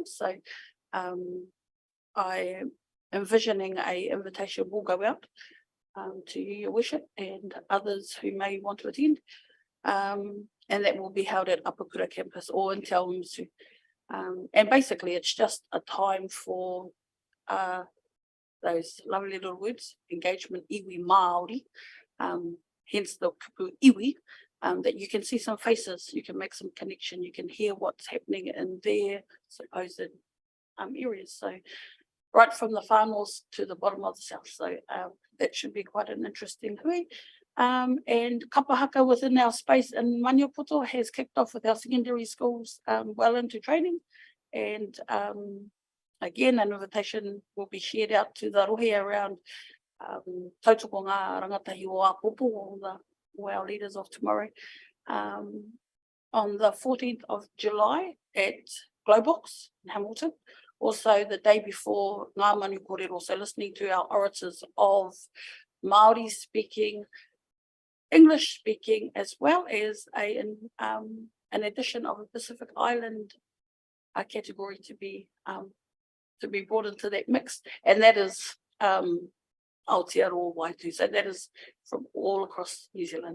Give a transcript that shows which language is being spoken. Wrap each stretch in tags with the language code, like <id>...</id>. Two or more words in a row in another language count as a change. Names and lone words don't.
<en>So I am envisioning a invitation will go out to you, your worship, and others who may want to attend, and that will be held at Apakura campus or in Te Awamutu. And basically it's just a time for those lovely little words, engagement</en> <mi>iwi Māori,</mi> <en>hence the</en> <mi>kupu iwi,</mi> <en>that you can see some faces, you can make some connection, you can hear what's happening in their supposed areas. So right from the far north to the bottom of the south. So that should be quite an interesting hui. And kapahaka within our space in Maniapoto has kicked off with our secondary schools well into training. And again, an invitation will be shared out to the rohe around</en> <mi>tautoko ngā rangatahi o Apopo,</mi> <en>or our leaders of tomorrow, on the 14th of July at Glowbox in Hamilton. Also the day before Ngā Manu Kōrero, also listening to our orators of Māori speaking, English speaking, as well as an addition of a Pacific Island category to be brought into that mix, and that is Aotearoa Waitu, so that is from all across New Zealand.</en>